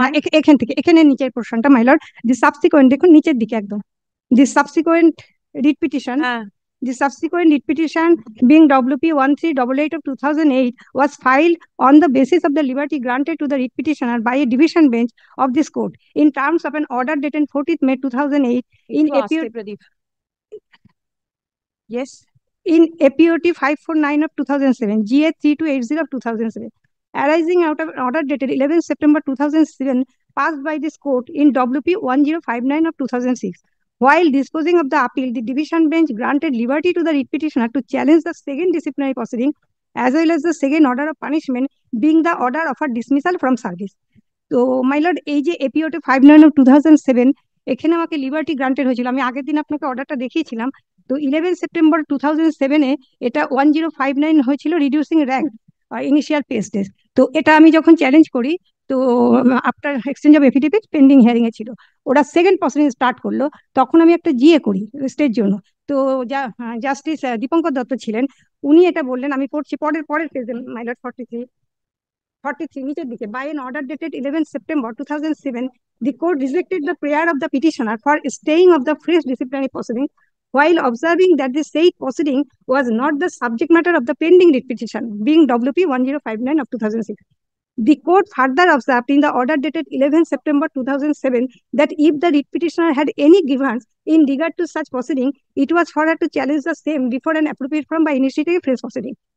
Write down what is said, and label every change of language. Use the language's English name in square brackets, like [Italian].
[Bangla] হ্যাঁ, এখান থেকে এখানে নিচের পোর্শনটা মাইলট। [English] the subsequent [Bangla] দেখুন নিচের দিকে একদম। [English] the subsequent repetition, [Bangla] হ্যাঁ, [English] the subsequent repetition being WP 1388 of 2008 was filed on the basis of the liberty granted to the repetitioner by a division bench of this court in terms of an order dated 14th May 2008 in [Bangla] Pradip. [English] Yes, in APOT 549 of 2007, GA 3280 of 2007, arising out of an order dated 11th September 2007 passed by this court in WP 1059 of 2006. While disposing of the appeal, the division bench granted liberty to the petitioner to challenge the second disciplinary proceeding as well as the second order of punishment being the order of a dismissal from service. [Bangla] তো my lord, এই যে এপিওটি 59/2007 এখানে আমাকে liberty granted হয়েছিল। আমি আগের দিন আপনাকে অর্ডারটা দেখিয়েছিলাম। তো 11 সেপ্টেম্বর 2007-এ এটা 1059 হয়েছিল, reducing rank initial page test. তো এটা আমি যখন চ্যালেঞ্জ করি, তো after exchange of affidavit pending hearing এ ছিল, ওরা সেকেন্ড প্রসিডিং স্টার্ট করলো। তখন আমি একটা জিএ করি স্টের জন্য। তো জাস্টিস দীপঙ্কর দত্ত ছিলেন, উনি এটা বললেন, আমি পড়ছি পরের পরের পেজে মাইলট 43 নিচের দিকে। [English] By an order dated 11 September 2007, the court rejected the prayer of the petitioner for staying of the fresh disciplinary proceeding while observing that the said proceeding was not the subject matter of the pending writ petition being WP 1059 of 2006. The court further observed in the order dated 11 September 2007 that if the writ petitioner had any grievance in regard to such proceeding, it was for her to challenge the same before an appropriate forum by initiating a fresh proceeding.